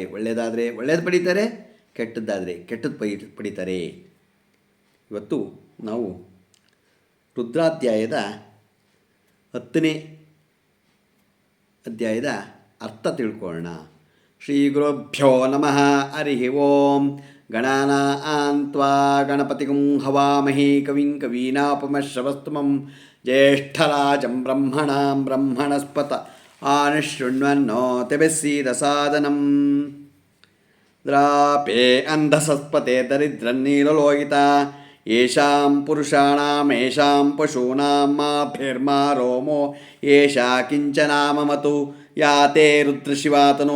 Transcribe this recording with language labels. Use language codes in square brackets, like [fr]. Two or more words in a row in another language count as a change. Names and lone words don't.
[kn] ಒಳ್ಳೆಯದಾದರೆ ಒಳ್ಳೆಯದು ಪಡೀತಾರೆ, ಕೆಟ್ಟದ್ದಾದರೆ ಕೆಟ್ಟದ್ದು ಪಡೀತಾರೆ. ಇವತ್ತು ನಾವು ರುದ್ರಾಧ್ಯಾಯದ 10ನೇ ಅಧ್ಯಾಯದ ಅರ್ಥ ತಿಳ್ಕೊಳ್ಳೋಣ. [sa] ಶ್ರೀ ಗುರುಭ್ಯೋ ನಮಃ. ಹರಿ ಓಂ. ಗಣಾನಾಂ ತ್ವಾ ಗಣಪತಿಗುಂ ಹವಾಮಹೇ ಕವಿಂ ಕವೀನಾಪಮಶ್ರವಸ್ತಮಂ ಜ್ಯೇಷ್ಠರಾಜಂ ಬ್ರಹ್ಮಣಸ್ಪತ ಆನುಶೃಣ್ವನ್ನೋತಿಭಿಸ್ಸೀದಸಾದನಂ. ದ್ರಾಪೇ ಅಂಧಸಸ್ಪತೆ ದರಿದ್ರನ್ನೀಲಲೋಹಿತ ಯೇಷಾಂ ಪುರುಷಾಣಾಮೇಷಾಂ ಪಶೂನಾಂ ಮಾಭಿರ್ಮಾ ರೋಮೋ ಯೇಷಾ ಕಿಂಚನಾಮಮತು ಯಾತೆ ರುದ್ರಶಿವಾತನೋ